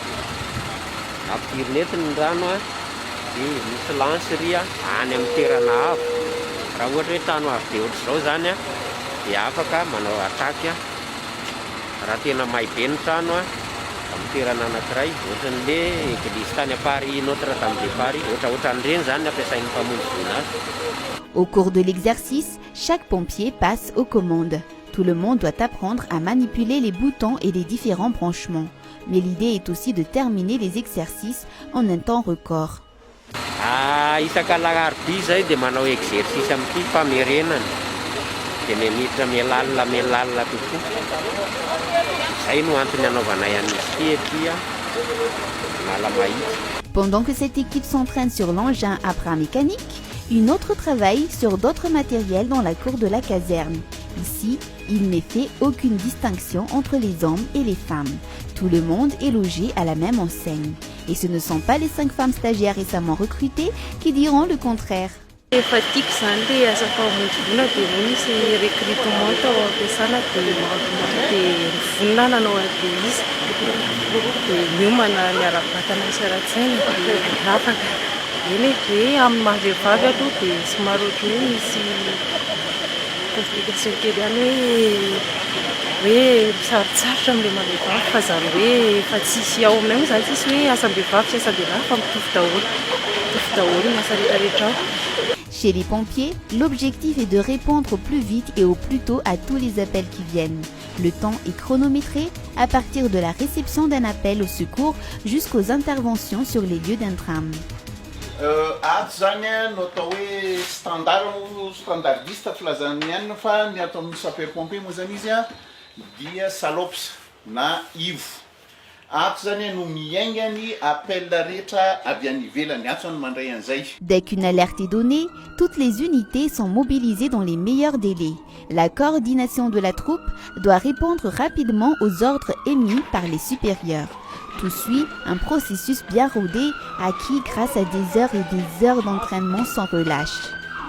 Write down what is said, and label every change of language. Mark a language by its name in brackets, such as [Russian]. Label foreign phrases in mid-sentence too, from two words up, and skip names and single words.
[Malagasy] Ampidiriny eto ny rano dia misy lancery any amin'ny toerana avo. Raha ohatra hoe tany avo dia ohatr'izao zany dia afaka manao attaque raha tena maibe ny trano amin'ny toerana anankiray, ohatran'le église tany Paris Notre-Dame de Paris, ohatran'ireny zany ampiasain'ny mpamonjy voninahitra. [French] Au cours de l'exercice, chaque pompier passe aux commandes. Tout le monde doit apprendre à manipuler les boutons et les différents branchements. Mais l'idée est aussi de terminer les exercices en un temps record. [Malagasy] Isak'Alarobia zay dia manao exercice amin'ity famerenana. Dia milalina tokoa. Zay no antony anaovana an'izy ity mala mahitsy. [French] Pendant que cette équipe s'entraîne sur l'engin à bras mécanique, une autre travaille sur d'autres matériels dans la cour de la caserne. Ici, il n'est fait aucune distinction entre les hommes et les femmes. Tout le monde est logé à la même enseigne. Et ce ne sont pas les 5 femmes stagiaires récemment recrutées qui diront le contraire. [Malagasy] Efa tiako zany le asa famonjena dia misy recrutement tao ampiasana dia vonona nanao dia izy dia miomana miara-batana isaran-tsaina dia afaka eny dia amin'ny mahavehivavy aloha dia somary ohatry hoe misy complication kely ihany hoe sarotsarotra amin'ilay mahavehivavy fa zany hoe efa tsisy ao aminay moa zany tsisy hoe asambe vavy sy asambe lahy fa mitovy daholo ny asa rehetrarehetra ao. [French] Chez les pompiers, l'objectif est de répondre au plus vite et au plus tôt à tous les appels qui viennent. Le temps est chronométré à partir de la réception d'un appel au secours jusqu'aux interventions sur les lieux d'un drame. [Malagasy] Ato zany no atao hoe standardiste filazany ihany fa ny atao amin'ny sapeur-pompier moa zany izy dia SALOPS na IVO. Ato zany no miaingany appel rehetra avy any ivelany, ato ny mandray an'izay. [French] Dès qu'une alerte est donnée, toutes les unités sont mobilisées dans les meilleurs délais. La coordination de la troupe doit répondre rapidement aux ordres émis par les supérieurs. Tout suit un processus bien rodé acquis grâce à des heures et des heures d'entraînement sans relâche.